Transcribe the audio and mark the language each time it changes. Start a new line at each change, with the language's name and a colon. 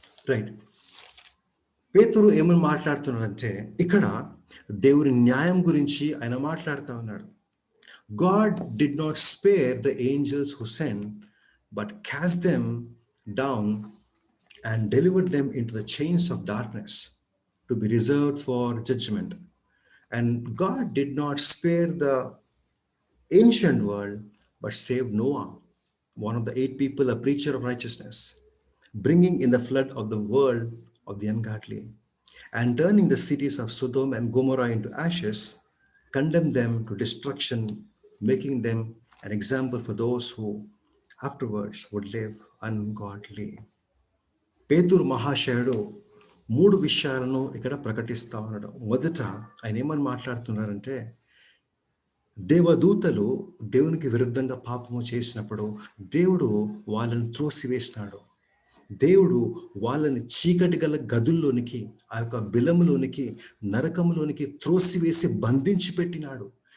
English: Right.
Telugu: పేతురు ఏమని మాట్లాడుతున్నాడంటే, ఇక్కడ దేవుని న్యాయం గురించి ఆయన మాట్లాడుతూ ఉన్నాడు.
English: God did not spare the angels who sinned, but cast them down and delivered them into the chains of darkness to be reserved for judgment. And God did not spare the ancient world, but saved Noah, one of the 8 people, a preacher of righteousness, bringing in the flood of the world of the ungodly, and turning the cities of Sodom and Gomorrah into ashes, condemned them to destruction, making them an example for those who afterwards would live ungodly.
Telugu: పేతురు మహాశయుడు 3 విషయాలను ఇక్కడ ప్రకటిస్తా ఉన్నాడు. మొదట ఆయన ఏమని మాట్లాడుతున్నారంటే, దేవదూతలు దేవునికి విరుద్ధంగా పాపము చేసినప్పుడు దేవుడు వాళ్ళని త్రోసివేసినాడు. దేవుడు వాళ్ళని చీకటి గల గదుల్లోనికి, ఆ యొక్క బిలములోనికి, నరకములోనికి త్రోసివేసి బంధించి పెట్టినాడు.